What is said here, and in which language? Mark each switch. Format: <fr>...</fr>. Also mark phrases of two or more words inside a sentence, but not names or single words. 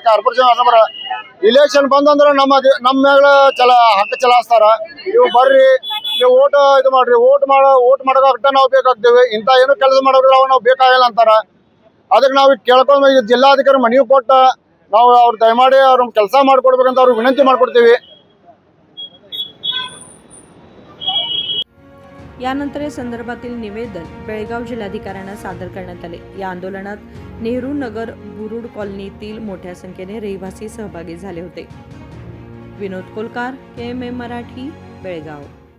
<kn>ಕಾರ್ಪೊರೇಷನ್ ಇಲೆಕ್ಷನ್ ಬಂದಂದ್ರೆ ನಮ್ಮ ಮೇಲೆ ಹಕ್ಕು ಚಲಾಯಿಸ್ತಾರ, ನೀವು ಬರ್ರಿ, ನೀವು ಇದು ಮಾಡ್ರಿ, ಓಟ್ ಮಾಡೋಕೆ ನಾವು ಬೇಕಾಗ್ತೇವೆ, ಇಂಥ ಏನು ಕೆಲಸ ಮಾಡೋದ್ರೆ ನಾವು ಬೇಕಾಗಿಲ್ಲ ಅಂತಾರ। ಅದಕ್ಕೆ ನಾವು ಕೇಳ್ಕೊಂಡು ಜಿಲ್ಲಾಧಿಕಾರಿ ಮನವಿ ಕೊಟ್ಟ ನಾವು ಅವ್ರು ದಯಮಾಡಿ ಅವ್ರ ಕೆಲಸ ಮಾಡಿಕೊಡ್ಬೇಕಂತ ಅವ್ರಿಗೆ ವಿನಂತಿ ಮಾಡ್ಕೊಡ್ತೀವಿ।</kn> <mr>यानंतर या संदर्भातील निवेदन बेळगाव जिल्हाधिकाऱ्यांना सादर करण्यात आले। या आंदोलनात नेहरू नगर बुरुड कॉलनीतील मोठ्या संख्येने रहिवासी सहभागी झाले होते। विनोद कोलकार, KMM मराठी, बेळगाव।</mr>